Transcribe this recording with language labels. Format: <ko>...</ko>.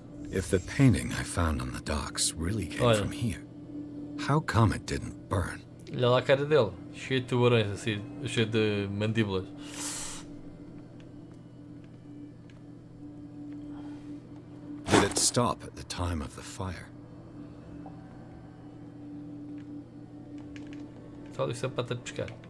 <en>If the painting I found on the docks really came</en> <pt>Olha.</pt> <en>from here, How come it didn't burn?</en> <pt>Olha lá a cara dele, cheio de tubarões, assim, cheio de mandíbulas.</pt> <en>Did it stop at the time of the fire?</en> <pt>Só isso é pata de pescar.</pt>